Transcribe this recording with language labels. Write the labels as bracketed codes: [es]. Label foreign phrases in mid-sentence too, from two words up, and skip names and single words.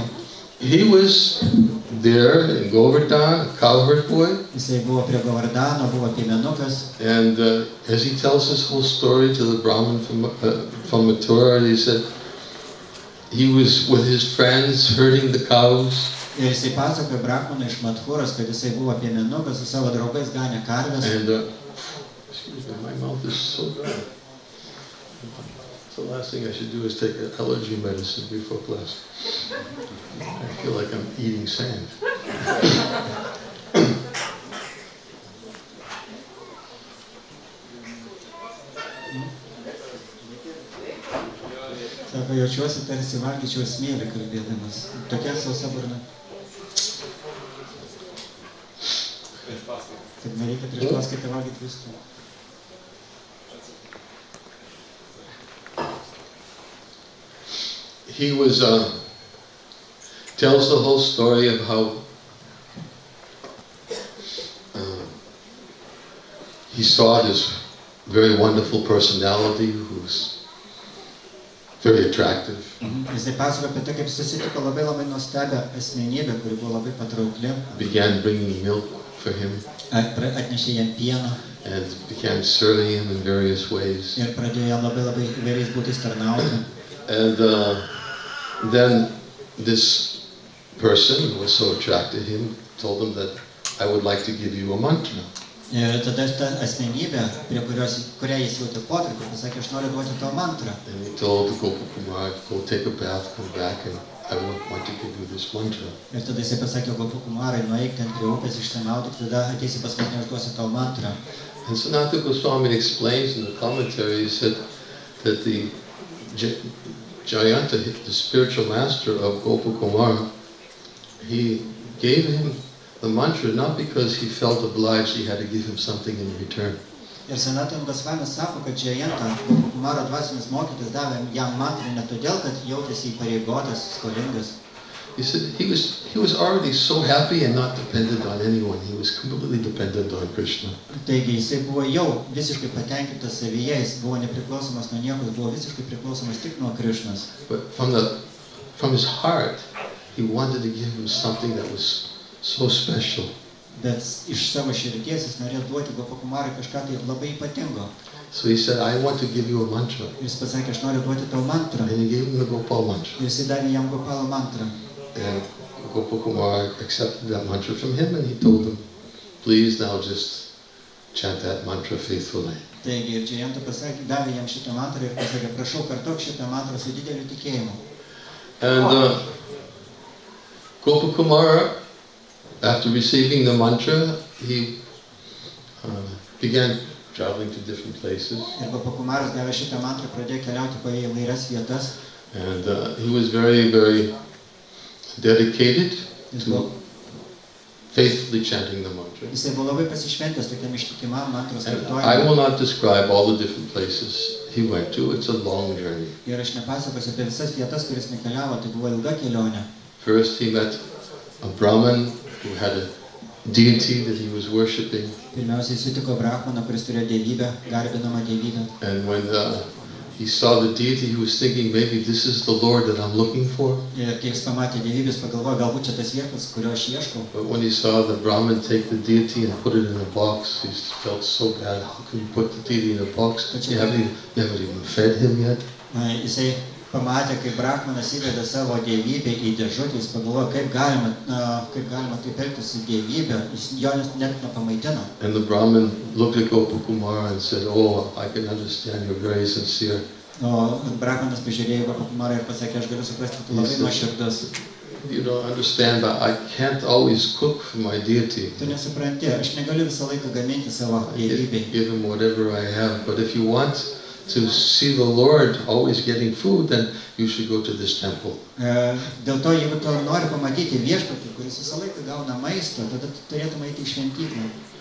[en] He was there in Govardhan, a cowherd boy. [lt] Jisai buvo prie Govardhano, buvo piemenukas. [en] And as he tells his whole story to the Brahmin from Mathura, he said he was with his friends herding the cows. [lt] Ir jisai pasakojo Brahmanui iš Mathuros, kad jisai buvo piemenukas, su savo draugais ganė karves. [en] And excuse me, my mouth is so dry. The last thing I should do is take an allergy medicine before class. I feel like I'm eating sand. [lt] Sako, jaučiuosi tarsi valgyčiau smėlį kalbėdamas. Tokia sausa burna. Kad nereikia prieš paskaitą valgyti viską. [en] He was tells the whole story of how he saw this very wonderful personality who's very attractive. [lt] Jisai pasakojo apie tai, kaip susitiko labai nuostabią asmenybę, kuri buvo labai patraukli. [en] Began bringing milk for him. [lt] Atnešė jam pieno. [en] And began serving him in various ways. [lt] Ir pradėjo jam labai įvairiais būdais tarnauti. [en] And then this person who was so attracted to him told him that I would like to give you a mantra. [lt] Ir tada ta asmenybė, prie kurią jis jautė potraukį, pasakė, aš noriu duoti tau mantrą. [en] And he told Gopakumar, go take a bath, come back, and I want to give you this mantra. [lt] Ir tada jisai pasakė Gopakumarai, nueik ten prie upės, išsimaudyk, tada ateisi pas mane, aš duosiu tau mantrą. [en] And Sanatana Goswami explains in the commentary, he said that the Jayanta, the spiritual master of Gopakumar, he gave him the mantra not because he felt obliged he had to give him something in return. [lt] Ir Sanatana Goswami sako, kad Jayanta, Gopakumaro dvasinis mokytis, davė jam mantrą ne todėl, kad jautėsi įpareigotas, skolingas. [en] He said he was already so happy and not dependent on anyone. He was completely dependent on Krishna. [lt] Taigi jisai buvo jau visiškai patenkintas savyje, jis buvo nepriklausomas nuo nieko, jis buvo visiškai priklausomas tik nuo Krishnos. [en] But from his heart, he wanted to give him something that was so special. [lt] bet iš savo širdies jis norėjo duoti Gopakumarui kažką tai labai ypatingo. [en] So he said, I want to give you a mantra. [lt] Ir jis pasakė, aš noriu duoti tau mantrą. [en] And he gave him the Gopal mantra. [lt] Ir jis davė jam Gopalo mantrą. [en] And Gopakumar accepted that mantra from him, and he told him, please now just chant that mantra faithfully. [lt] Taigi ir Jayanta pasakė, davė jam šitą mantrą ir pasakė, prašau, kartok šitą mantrą su dideliu tikėjimu. [en] And Gopakumar, after receiving the mantra, he began traveling to different places. [lt] Ir Gopakumaras gavę šitą mantrą pradėjo keliauti po įvairias vietas. [en] And he was very, very dedicated to faithfully chanting the mantra. [lt] Jisai buvo labai pasišventęs tokiam ištikimam mantros [en] And I [lt] kartojimui. [en] will not describe all the different places he went to. It's a long journey. [lt] Ir aš nepasakosiu apie visas vietas, kuris nekeliavo, tai buvo ilga kelionė. [en] First he met a Brahmin who had a deity that he was worshipping. [lt] Pirmiausiai sutiko Brahmaną, kuris turėjo dievybę, garbinamą dievybę. [en] And when he saw the deity, he was thinking, maybe this is the Lord that I'm looking for. [lt] Ir kai jis pamatė dievybės, pagalvojo, galbūt čia tas viešpats, kurio aš ieškau. [en] But when he saw the Brahmin take the deity and put it in a box, he felt so bad. How can you put the deity in a box? You haven't even fed him yet. [lt] Jisai pamatė, kai Brahmanas įvedė savo dievybę į dėžutę, jis pagalvojo, kaip galima taip elgtis su dievybė, jis jo net nepamaitino. [en] And the Brahmin looked at Gopakumar and said, oh, I can understand, you're very sincere. [lt] O Brahmanas pažiūrėjo Gopakumarą ir pasakė, aš galiu suprasti, tu labai nuoširdus. [en] You don't understand, but I can't always cook for my deity. [lt] Tu nesupranti, aš negaliu visą laiką gaminti savo dievybei. [en] Give him whatever I have, but if you want to see the Lord always getting food, then you should go to this temple. [lt] Dėl to, jeigu tu nori pamatyti viešpatį, kuris visą laiką gauna maisto, tada tu turėtum eiti į šventyklą.